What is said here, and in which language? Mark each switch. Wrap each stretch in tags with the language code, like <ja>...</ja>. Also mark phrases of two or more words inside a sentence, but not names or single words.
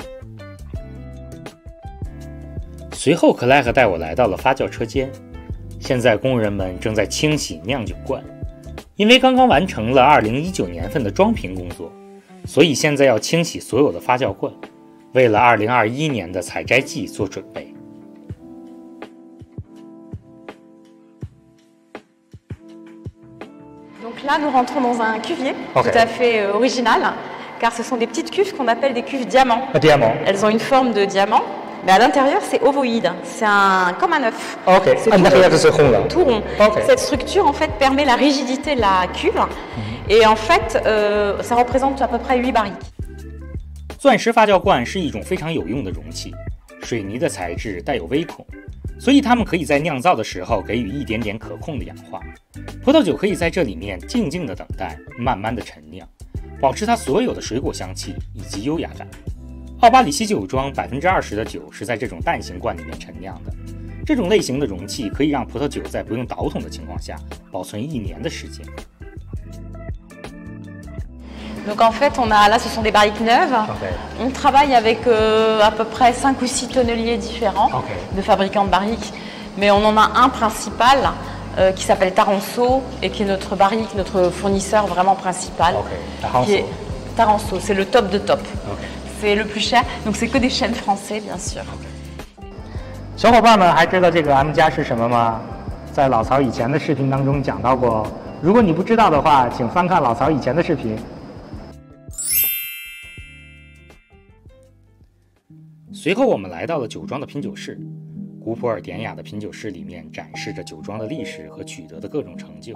<zh>随后，克莱赫带我来到了发酵车间，现在工人们正在清洗酿酒罐，因为刚刚完成了2019年份的装瓶工作，所以现在要清洗所有的发酵罐，为了2021年的采摘季做准备。</zh> <fr>Donc là, nous rentrons dans un cuvier tout à fait original, car ce sont des petites cuves qu'on appelle des cuves diamants. Elles ont une forme de diamant, mais à l'intérieur, c'est ovoïde. C'est comme un œuf. C'est tout rond. Cette structure, en fait, permet la rigidité de la cuve. Et en fait, ça représente à peu près 8 barriques.</fr> <zh>钻石发酵罐是一种非常有用的容器，水泥的材质带有微孔，所以它们可以在酿造的时候给予一点点可控的氧化。葡萄酒可以在这里面静静的等待，慢慢的陈酿， 保持它所有的水果香气以及优雅感。奥巴里奇酒庄20%的酒是在这种蛋形罐里面陈酿的，这种类型的容器可以让葡萄酒在不用倒桶的情况下保存1年的时间。</zh> <fr>Donc en fait, là, ce sont des barriques neuves. Okay. On travaille avec à peu près 5 ou 6 tonneliers différents de fabricants de barriques. Mais on en a un principal qui s'appelle Taranso et qui est notre barrique, notre fournisseur vraiment principal. Taranso, c'est le top de top. C'est le plus cher. Donc c'est que des chênes français, bien sûr.</fr> <zh>小伙伴们还知道这个 M 加是什么吗？在老曹以前的视频当中讲到过。如果你不知道的话，请翻看老曹以前的视频。随后我们来到了酒庄的品酒室，古朴而典雅的品酒室里面展示着酒庄的历史和取得的各种成就。</zh>